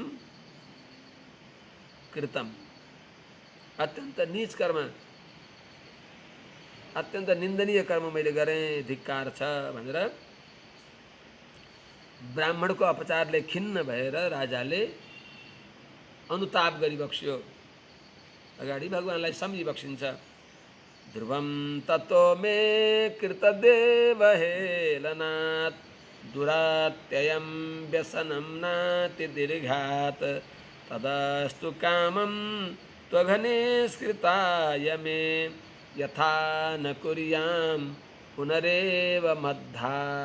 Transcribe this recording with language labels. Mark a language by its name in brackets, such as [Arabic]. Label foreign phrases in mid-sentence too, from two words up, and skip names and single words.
[Nepali] कृतम अत्यन्त नीच कर्म अत्यन्त निन्दनीय कर्म मैले गरेँ धिक्कार छ भनेर ब्राह्मणको अपचारले खिन्न भएर राजाले अनुताप गरिबक्स्यो। अगाडि भगवानलाई सम्झिबक्सिन्छ। [Sanskrit] ध्रुवं ततो मे कृतदेवहेलनात् दुरात्ययं व्यसनं नातिदीर्घात् तदस्तु कामं त्वघनिष्कृताय मे यथा न कुर्यां पुनरेव मद्धा।